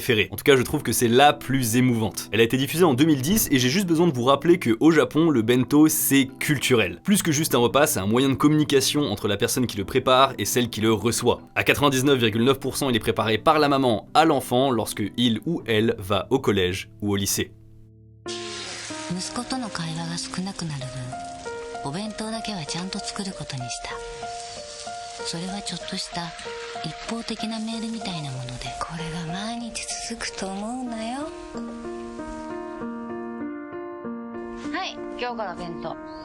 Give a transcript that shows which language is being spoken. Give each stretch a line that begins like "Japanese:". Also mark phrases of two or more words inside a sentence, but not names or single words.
French: En tout cas, je trouve que c'est la plus émouvante. Elle a été diffusée en 2010 et j'ai juste besoin de vous rappeler qu'au Japon, le bento, c'est culturel. Plus que juste un repas, c'est un moyen de communication entre la personne qui le prépare et celle qui le reçoit. À 99,9%, il est préparé par la maman à l'enfant lorsque il ou elle va au collège ou au lycée.
Japanese: 息子との会話が少なくなる分、お弁当だけはちゃんと作ることにした。それはちょっとした一方的なメールみたいなもので、これが毎日続くと思うなよ。はい、今日から弁当。